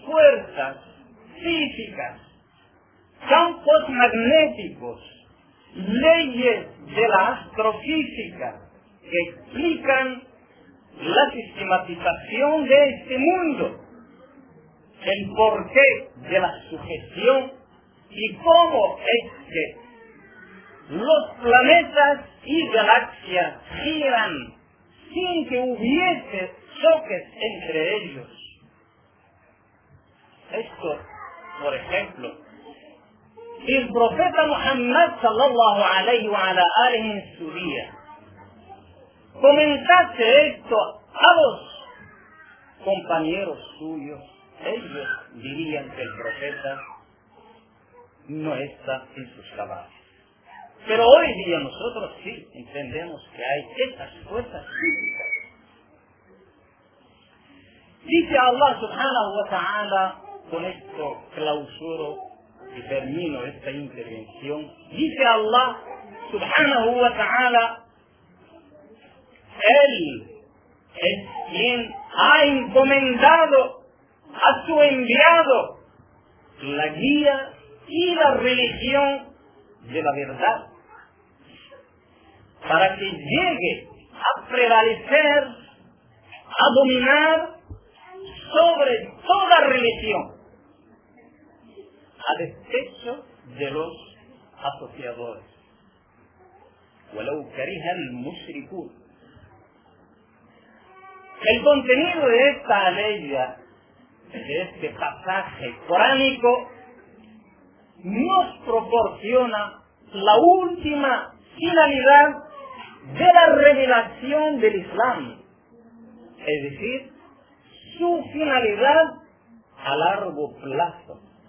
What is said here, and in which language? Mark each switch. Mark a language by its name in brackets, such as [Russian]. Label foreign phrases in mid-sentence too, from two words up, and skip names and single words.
[Spanish] fuerzas físicas, campos magnéticos, leyes de la astrofísica que explican la sistematización de este mundo, el porqué de la sujeción y cómo es que los planetas y galaxias giran sin que hubiese choques entre ellos. Esto, por ejemplo, si el profeta Muhammad [Arabic] صلى الله عليه وعلى آله [Spanish] en su día comentase esto a los compañeros suyos, ellos dirían que el profeta no está en sus cabales. Pero hoy día nosotros sí entendemos que hay estas fuerzas físicas. Dice [Arabic] الله سبحانه وتعالى, [Spanish] con esto clausuro y termino esta intervención, dice [Arabic] الله سبحانه وتعالى, [Spanish] Él es quien ha encomendado a su enviado la guía y la religión de la verdad, para que llegue a prevalecer, a dominar sobre toda religión, a despecho de los asociadores. [Arabic] وَلَوْ كَرِهَ الْمُشْرِكُونَ. [Spanish] El contenido de esta aleya, de este pasaje coránico, nos proporciona la última finalidad de la revelación del Islam, es decir, su finalidad a largo plazo.